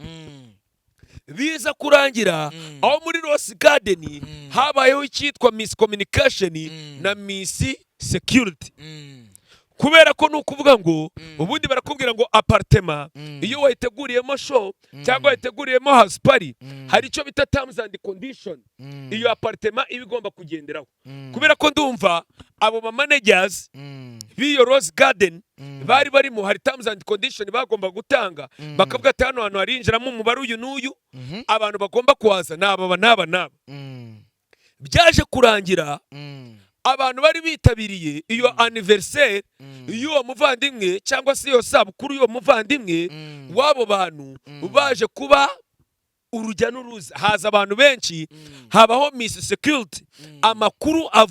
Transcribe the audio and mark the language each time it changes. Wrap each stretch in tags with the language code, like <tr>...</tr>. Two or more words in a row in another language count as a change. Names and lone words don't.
<rw>biza kurangira aho muri Rose Garden habayeho icyitwa</rw> <en>Miss Communication</en> <rw>na</rw> <en>Miss Security</en> <rw>kubera ko nukuvuga ngo ubundi barakubwira ngo apartment iyo wayiteguriyemo show cyangwa wayiteguriyemo</rw> <en>house party</en> <rw>hari icyo bita</rw> <en>terms and condition</en> <rw>iyo apartment ibigomba kugenderaho kubera ko ndumva abo managers b'iyo Rose Garden bari barimo hari terms and condition bagomba gutanga bakavuga ati hano hantu harinjiramo umubare uyu n'uyu abantu bagomba kuhaza n'aba byaje kurangira abantu bari bitabiriye iyo anniversaire y'uwo muvandimwe cyangwa se iyo sabukuru y'uwo muvandimwe wabo bantu baje kuba urujya n'uruza haza abantu benshi habaho</rw> <en>Miss Security</en> <rw>amakuru</rw>